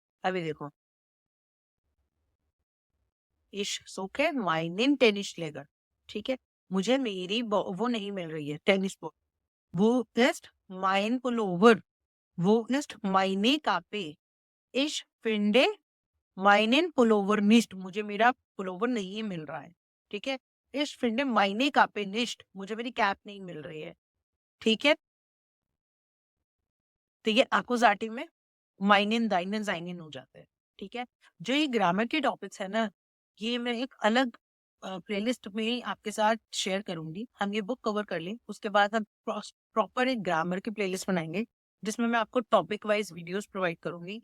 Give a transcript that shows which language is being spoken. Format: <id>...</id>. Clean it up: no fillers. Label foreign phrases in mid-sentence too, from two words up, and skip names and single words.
<hi>अभी देखो,</hi> <de>Ich suche meinen Tennis Schläger,</de> <hi>ठीक है। मुझे मेरी वो नहीं मिल रही है,</hi> <en>tennis ball,</en> <de>Wo ist mein Pullover, wo ist meine Kappe, ich finde meinen Pullover nicht,</de> <hi>मुझे मेरा पुलोवर नहीं मिल रहा है, ठीक है।</hi> <de>Ich finde meine Kappe nicht.</de> <hi>मुझे मेरी कैप नहीं मिल रही है। ठीक है, तो ये एक्कुजाटिव में</hi> <de>meinen deinen seinen</de> <hi>हो जाते हैं। ठीक है, जो ये ग्रामर के टॉपिक्स है ना, ये मैं एक अलग प्लेलिस्ट में आपके साथ शेयर करूंगी। हम ये</hi> <en>book cover</en> <hi>कर लें, उसके बाद हम प्रॉपर एक ग्रामर की प्लेलिस्ट बनाएंगे जिसमें मैं आपको</hi> <en>topic wise videos provide</en> <hi>करूंगी।</hi>